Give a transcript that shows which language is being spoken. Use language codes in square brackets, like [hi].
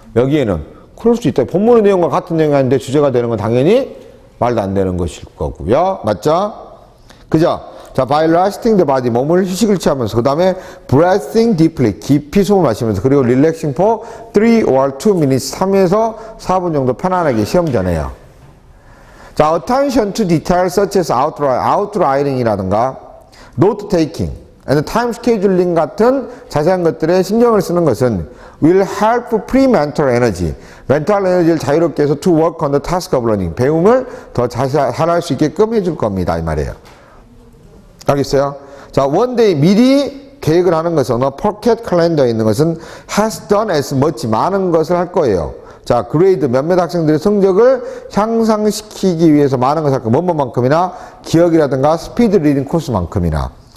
[ko] 여기에는 그럴 수 있다. 본문의 내용과 같은 내용이 아닌데 주제가 되는 건 당연히 말도 안 되는 것일 거고요. 맞죠? 그죠? 자, [en] by resting the body, [ko] 몸을 휴식을 취하면서, 그 다음에 [en] breathing deeply, [ko] 깊이 숨을 마시면서, 그리고 [en] relaxing for 3 or 2 minutes, [ko] 3에서 4분 정도 편안하게 시험 전에요. [en] 자, attention to details such as outlining [ko] 이라든가 [en] note taking and time scheduling [ko] 같은 자세한 것들에 신경을 쓰는 것은 [en] will help free mental energy, [ko] 멘탈 에너지를 자유롭게 해서 [en] to work on the task of learning, [ko] 배움을 더 잘할 수 있게끔 해줄 겁니다. 이 말이에요. 알겠어요? 자, [en] one day [ko] 미리 계획을 하는 것은 포켓 캘린더에 있는 것은 [en] has done as much, [ko] 많은 것을 할 거예요. 자, 그레이드 몇몇 학생들의 성적을 향상시키기 위해서 많은 것을 할 거예요. 뭐뭐만큼이나 기억이라든가 스피드 리딩 코스만큼이나.